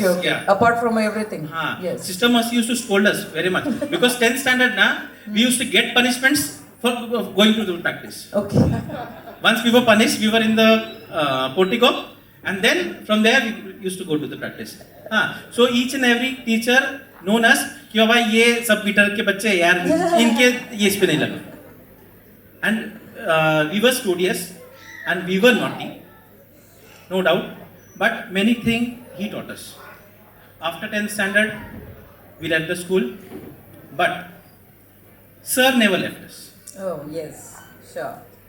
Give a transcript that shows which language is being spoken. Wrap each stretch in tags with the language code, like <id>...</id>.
<en>Okay, okay. yeah. Apart from everything. Yes. Sister Mercy used to scold us very much. Because 10th standard, we used to get punishments for going to the practice. Okay. Once we were punished, we were in the portico, and then from there we used to go to the practice. So each and every teacher known us</en> <hi>कि बाबा ये सब metre के बच्चे यार इनके ये इस पे नहीं लगा.</hi> <en>And we were studious and we were naughty, no doubt. But many things he taught us. After 10th standard, we left the school, but sir never left us. Oh, yes. Sure.</en>